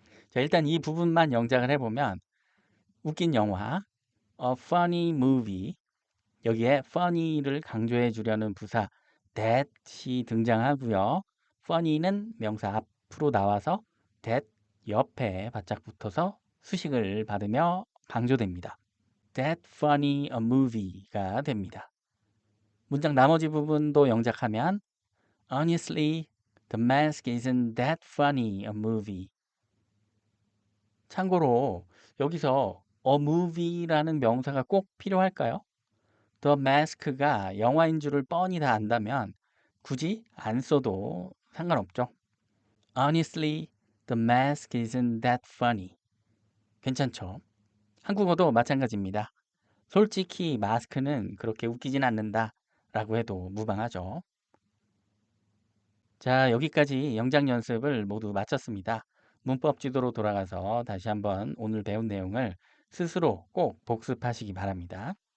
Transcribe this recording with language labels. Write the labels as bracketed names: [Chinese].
[Korean] 자, 일단 이 부분만 영작을 해보면 웃긴 영화, a funny movie 여기에 funny를 강조해 주려는 부사 that이 등장하고요. funny는 명사 앞으로 나와서 that 옆에 바짝 붙어서 수식을 받으며 강조됩니다. [English] That funny a movie가 [Korean] 됩니다. 문장 나머지 부분도 영작하면 [English] Honestly, the mask isn't that funny a movie. [Korean] 참고로 여기서 a movie라는 명사가 꼭 필요할까요? The mask가 영화인 줄을 뻔히 다 안다면 굳이 안 써도 상관없죠. [English] Honestly, the mask isn't that funny. [Korean] 괜찮죠? 한국어도 마찬가지입니다. 솔직히 마스크는 그렇게 웃기진 않는다 라고 해도 무방하죠. 자, 여기까지 영작 연습을 모두 마쳤습니다. 문법 지도로 돌아가서 다시 한번 오늘 배운 내용을 스스로 꼭 복습하시기 바랍니다.